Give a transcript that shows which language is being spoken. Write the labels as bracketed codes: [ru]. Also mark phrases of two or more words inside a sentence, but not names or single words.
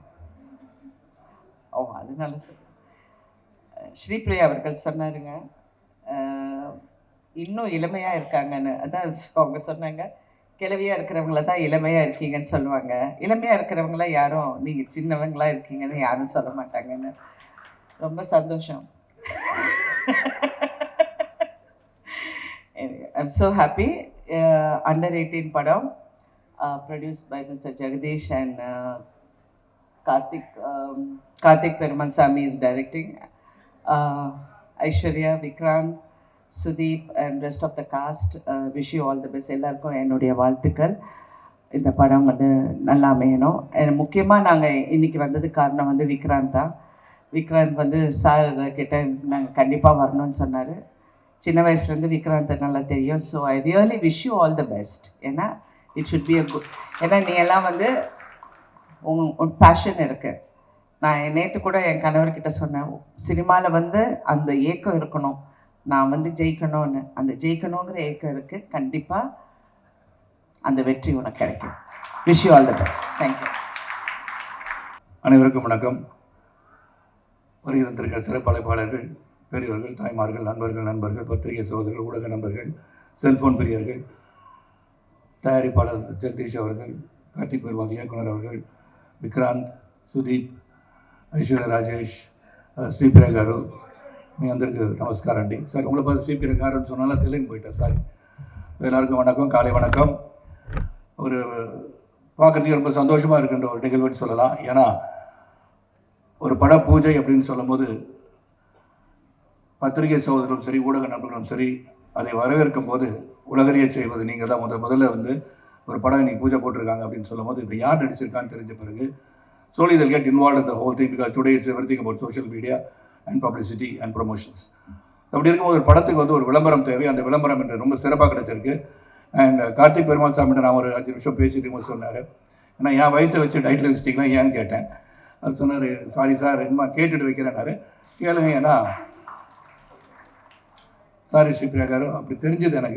[ta] ஓ, அதனால சார் ஸ்ரீபிரியா அவர்கள் சொன்னாருங்க, இன்னும் இளமையாக இருக்காங்கன்னு. அதான் அவங்க சொன்னாங்க, கிழவியாக இருக்கிறவங்கள தான் இளமையாக இருக்கீங்கன்னு சொல்லுவாங்க, இளமையாக இருக்கிறவங்கள யாரும் நீங்கள் சின்னவங்களாக இருக்கீங்கன்னு யாரும் சொல்ல மாட்டாங்கன்னு. ரொம்ப சந்தோஷம். [en] I'm so happy. Under 18 padam, produced by Mr. Jagadish and Karthik Perumalsamy is directing. Aishwarya, Vikrant, Sudeep and rest of the cast, wish you all the best. [ta] எல்லாருக்கும் என்னுடைய வாழ்த்துக்கள். இந்த படம் வந்து நல்லா அமையணும். முக்கியமாக நாங்கள் இன்றைக்கி வந்தது காரணம் வந்து விக்ராந்த் தான். விக்ராந்த் வந்து சார் கிட்ட நாங்கள் கண்டிப்பாக வரணும்னு சொன்னார். சின்ன வயசுலேருந்து விக்ராந்த் நல்லா தெரியும். [en] So I really wish you all the best. ஏன்னா it should be a good, [ta] ஏன்னா நீ எல்லாம் வந்து உன் பேஷன் இருக்குது. நான் நேற்று கூட என் கணவர்கிட்ட சொன்னேன், சினிமாவில் வந்து அந்த ஏக்கம் இருக்கணும், நான் வந்து ஜெயிக்கணும்னு. அந்த ஜெயிக்கணுங்கிற ஏக்கம் இருக்குது, கண்டிப்பாக அந்த வெற்றி உனக்கு கிடைக்கும். [en] Wish you all the best. Thank you. [ta] அனைவருக்கும் வணக்கம். வருகை தந்திருக்கிற சிறப்பு அழைப்பாளர்கள், பெரியவர்கள், தாய்மார்கள், நண்பர்கள், பத்திரிகை சகோதரர்கள், ஊடக நண்பர்கள், செல்போன் பிரியர்கள், தயாரிப்பாளர் ஜெகதீஷ் அவர்கள், கார்த்திக் பெருமாள் இயக்குனர் அவர்கள், விக்ராந்த், [te] సుదీప్, ఐశ్వర్య రాజేష్, శ్రీప్రియ గారు, మీ అందరికీ నమస్కారం అండి. [ta] సార్ உங்களை பார்த்து శ్రీప్రియ గారుன்னு சொன்னாலும் தெலுங்கு போயிட்டேன் சார். எல்லாருக்கும் வணக்கம், காலை வணக்கம். ஒரு பார்க்குறதுக்கு ரொம்ப சந்தோஷமாக இருக்கின்ற ஒரு நிகழ்வுன்னு சொல்லலாம். ஏன்னா ஒரு பட பூஜை அப்படின்னு சொல்லும்போது பத்திரிகை சகோதரர்களும் சரி, ஊடக நண்பர்களும் சரி, அதை வரவேற்கும் போது உலகறிய செய்வது நீங்கள் தான். முதல்ல வந்து ஒரு படம் இன்னைக்கு பூஜை போட்டிருக்காங்க அப்படின்னு சொல்லும் போது இது யார் நடிச்சிருக்கான்னு தெரிஞ்ச பிறகு [en] slowly they'll get involved in the whole thing, because today it's everything about social media and publicity and promotions. [ta] அப்படி இருக்கும்போது ஒரு படத்துக்கு வந்து ஒரு விளம்பரம் தேவை. அந்த விளம்பரம் என்று ரொம்ப சிறப்பாக கிடைச்சிருக்கு. அண்ட் கார்த்திக் பெருமாள் சாமிகிட்ட நான் ஒரு 5 நிமிஷம் பேசிட்டு போது சொன்னார், ஏன்னா என் வயசை வச்சு டைட்டில் வச்சிட்டிங்களா ஏன்னு கேட்டேன். அது சொன்னார், [en] Sorry sir, [ta] என்னமா கேட்டுட்டு வைக்கிறேன்னாரு. கேளுங்க, ஏன்னா சாரி ஸ்ரீப்ரியா காரு, அப்படி தெரிஞ்சது எனக்கு.